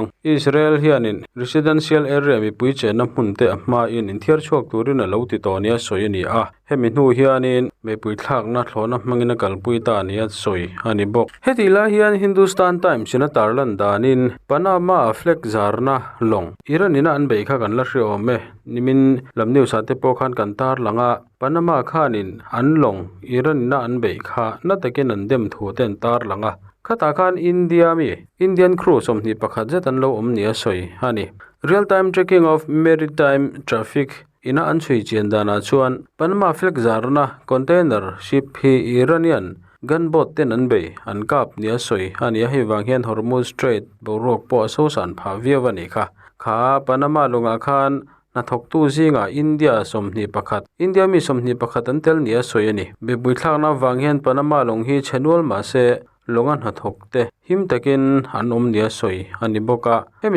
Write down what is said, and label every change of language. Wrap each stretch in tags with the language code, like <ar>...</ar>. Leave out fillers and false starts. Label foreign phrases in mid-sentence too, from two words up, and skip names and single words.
<hmr>Israel hianin</hmr> <en>residential area</en> <hmr>mi pui chena hmunte ama in thiar chhuak turin a lo ti to nia soyani a hemi hnu hianin be pui thlak na thlona mangina kalpui ta nia soi ani bok hetila hian Hindustan Times in tarlan danin Panama flag zarna long Iranina an be kha kan la hrio me nimin lam news ate po khan kan tar langa Panama khanin an long Iranina an be kha na takin an dem thu ten tar langa khata khan Indian crew somni pakhat zetan lo nia soi ani</hmr> <en>real time tracking of maritime traffic</en> <hmr>ina an chui chian dana chuan Panama flag zarna</hmr> <en>container ship</en> <hmr>hi</hmr> <en>Iranian gunboat</en> <hmr>ten an bei an kap nia soi ania hi wang hian Hormuz Strait borok po so san pha viawani kha Panama lunga khan na thok tu zinga India somni pakhat India mi somni pakhat an tel nia soi ani be bui thlang na wang hian Panama lung hi chenul ma se longan ha thokte him takin an nia soi ani boka hemi</hmr>